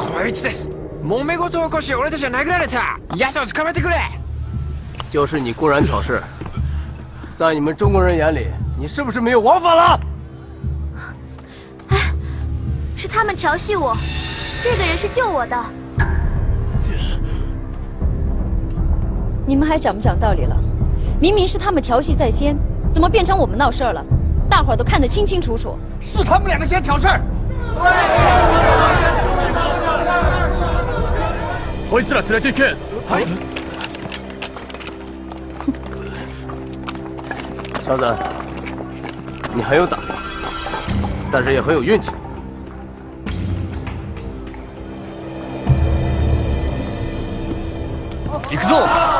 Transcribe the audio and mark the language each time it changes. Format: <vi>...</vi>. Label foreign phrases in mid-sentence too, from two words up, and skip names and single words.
<ja>一です。揉め事を起こし俺たちは殴られた。ヤシを捕まえてくれ。</ja> <zh>就是你公然挑事，在你们中国人眼里，你是不是没有王法了？是他们调戏我，这个人是救我的。你们还讲不讲道理了？明明是他们调戏在先，怎么变成我们闹事儿了？大伙儿都看得清清楚楚。是他们两个先挑事儿。</zh> <ja>こいつら連れて行け。はい。</ja> <zh>小子，你很有胆，但是也很有运气。</zh> <ja>行くぞ。</ja>